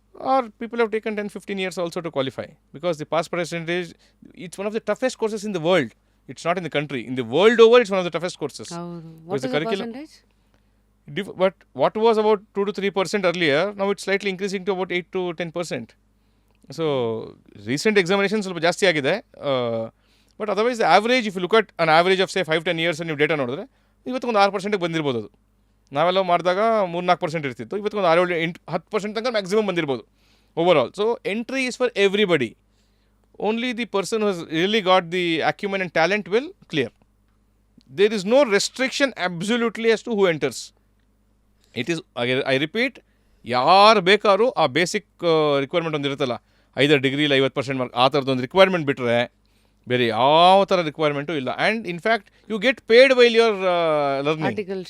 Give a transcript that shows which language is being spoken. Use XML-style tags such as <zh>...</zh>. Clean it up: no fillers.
<en>Or people have taken 10-15 years also to qualify, because the pass percentage, it's one of the toughest courses in the world. It's not in the country. In the world over, it's one of the toughest courses. What is the percentage? But what was about 2-3% earlier, now it's slightly increasing to about 8-10%. So, recent examinations</en> <kn>ಸ್ವಲ್ಪ ಜಾಸ್ತಿ ಆಗಿದೆ.</kn> <en>But otherwise, the average, if you look at an average of say 5-10 years</en> <kn>ನೀವು data ನೋಡಿದ್ರೆ, ಇವತ್ತೊಂದು 6% ಬಂದಿರ್ಬೋದು. ಅದು ನಾವೆಲ್ಲ ಮಾಡಿದಾಗ 3-4% ಇರ್ತಿತ್ತು. ಇವತ್ತೊಂದು 6-10% ತನಕ ಮ್ಯಾಕ್ಸಿಮಮ್ ಬಂದಿರ್ಬೋದು over all.</kn> <en>So entry is for everybody. Only the person who has really got the acumen and talent will clear. There is no restriction absolutely as to who enters. It is, I repeat,</en> <kn>ಯಾರು ಬೇಕಾದ್ರೂ ಆ basic requirement ಒಂದು ಇರುತ್ತಲ್ಲ, ಐದರ್ ಡಿಗ್ರಿಲಿ 50% mark, ಆ ಥರದ್ದೊಂದು requirement ಬಿಟ್ಟರೆ ಬೇರೆ ಯಾವ ಥರ ರಿಕ್ವೈರ್ಮೆಂಟು ಇಲ್ಲ.</kn> <en>And in fact you get paid while your learning.</en>